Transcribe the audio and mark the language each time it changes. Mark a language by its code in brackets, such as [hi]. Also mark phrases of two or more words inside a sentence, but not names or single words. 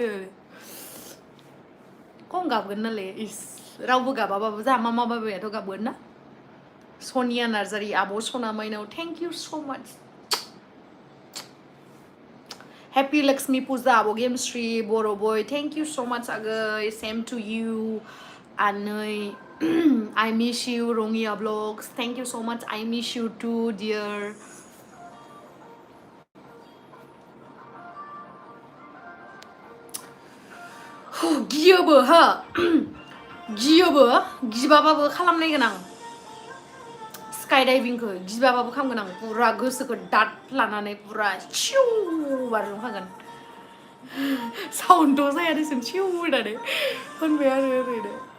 [brx] खम गाबगोन नालाय इस रावबो गाबाबाबो जा मामा बाबायाथ' गाबगोन ना सनिया नार्जारि आब' सना माइनाव [en] thank you so much Happy Lakshmi Puja [brx] Abo Gamesri Boro Boy. [en] Thank you so much Agai. Same to you. Anai I miss you Rongia Vlogs. Thank you so much. I miss you too dear. [brx] गियोबो हो गियोबो गिबाबाबो खालामनायगोन आं स्काइ डाइभिंखौ गिबाबाबो खालामगोन आं पुरा गोसोखौ दाद लानानै पुरा चिउ बारजुमखागोन साउन्डथ' जाया दिसुन चिउ होननानै होनबाय आरो ओरैनो